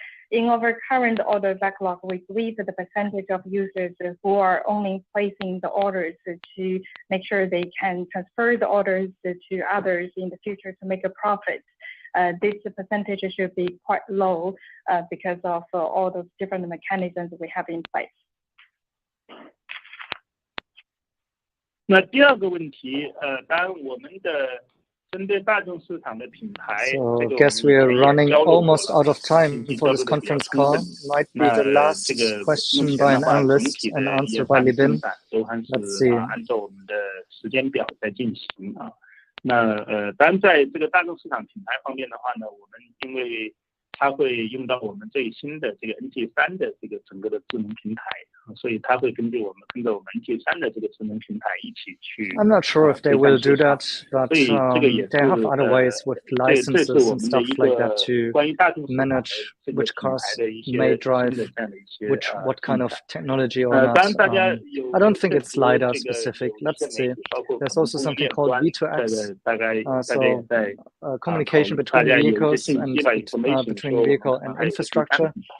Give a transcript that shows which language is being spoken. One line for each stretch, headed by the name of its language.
English: In our current order backlog, we believe that the percentage of users who are only placing the orders to make sure they can transfer the orders to others in the future to make a profit. This percentage should be quite low because of all those different mechanisms we have in place.
Chinese: 那第二个问题，当然我们的针对大众市场的品牌。
English: So I guess we are running almost out of time for this conference call. Might be the last question by an analyst and answer by Li Bin. Let's see.
Chinese: 按照我们的时间表在进行啊。那当然在这个大众市场品牌方面的话呢，我们因为它会用到我们最新的这个 NT3 的这个整个的智能平台，所以它会跟着我们 NT3 的这个智能平台一起去。
English: I'm not sure if they will do that, but they have other ways with licenses and stuff like that to manage which cars may drive what kind of technology or not. I don't think it's LiDAR specific. Let's see. There's also something called V2X, so communication between vehicles and between vehicle and infrastructure.